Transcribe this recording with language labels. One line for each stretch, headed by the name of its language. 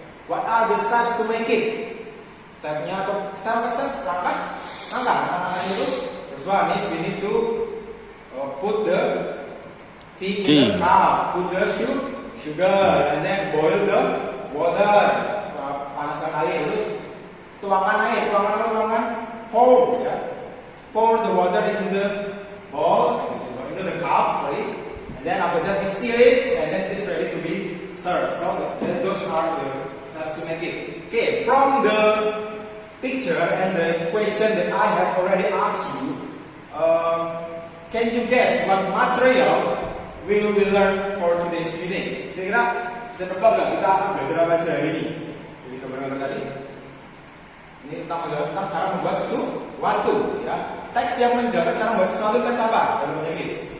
English: What are the steps to make it?
Indonesian: Step-nya atau langkah itu.
English: First one is we need to put the tea in the cup, put the sugar, and then boil the water,
Indonesian: panaskan air, terus tuangkan
English: pour, ya, pour the water into the bowl, into the cup, sorry, and then after that we stir it, and then it's ready to be served. So those are the steps to make it. Okay, from the picture and the question that I have already asked you, can you guess what material will we learn for today's meeting?
Indonesian: Kira-kira bisa tebak nggak kita akan belajar apa aja hari ini? Jadi gambar-gambar tadi. Ini tentang cara membuat sesuatu, ya. Teks yang menjelaskan cara membuat sesuatu teks apa dalam bahasa Inggris?